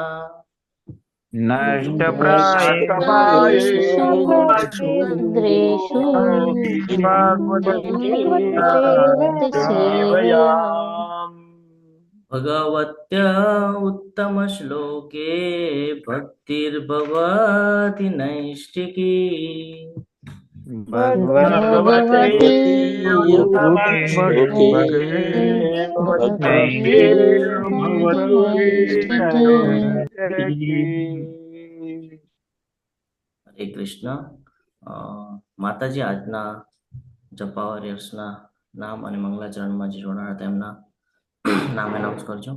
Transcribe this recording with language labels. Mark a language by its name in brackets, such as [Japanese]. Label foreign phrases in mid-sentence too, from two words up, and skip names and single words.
[Sanskrit] ભદ્રેષુ ભાગવત સેવયા. भगवत्य उत्तमश्लोके भक्तिर्भवति नैष्टिकी. ભગવતી હરે કૃષ્ણ. [Gujarati] માતાજી આજના જપા વોરિયર્સના નામ અને મંગલાચરણમાં જે જોડાણા હતા એમના નામ એનાઉન્સ કરજો.